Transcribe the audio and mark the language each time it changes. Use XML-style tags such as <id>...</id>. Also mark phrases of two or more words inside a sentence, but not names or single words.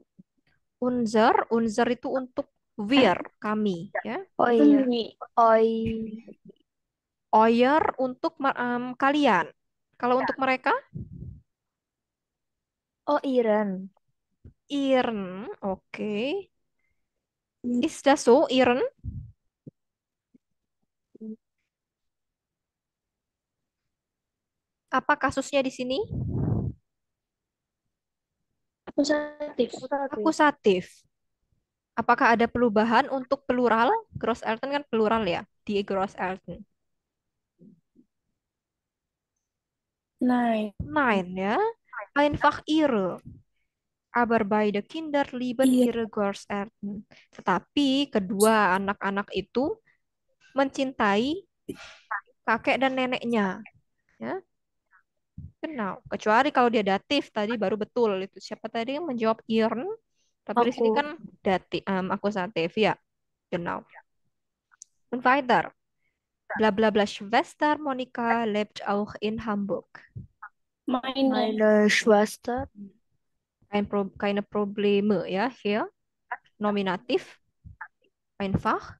<id>Unser itu untuk wir, kami ya. Oh iya. Oi. Euer untuk kalian. Kalau untuk mereka, Oh Iren. Iren, oke.</id> <de>Ist das so, Iren?</de> <id>Apa kasusnya di sini? akusatif. Akusatif. Apakah ada perubahan untuk plural? Großeltern kan plural ya,</id> <de>die Großeltern. Nein. Nein ya, einfach ihre. Aber beide Kinder lieben</de> <id>Iya.</id> <de>ihre Großeltern.</de> <id>Tetapi kedua anak-anak itu mencintai kakek dan neneknya. Ya, genau. Kecuali kalau dia datif tadi baru betul itu. Siapa tadi yang menjawab ihren? Tapi di sini Aku. kan datif, akusatif ya.</id> <de>Genau. Und weiter. Bla bla bla Schwester Monika lebt auch in Hamburg. Meine Schwester. Keine Probleme ya hier. Nominativ. Einfach.</de>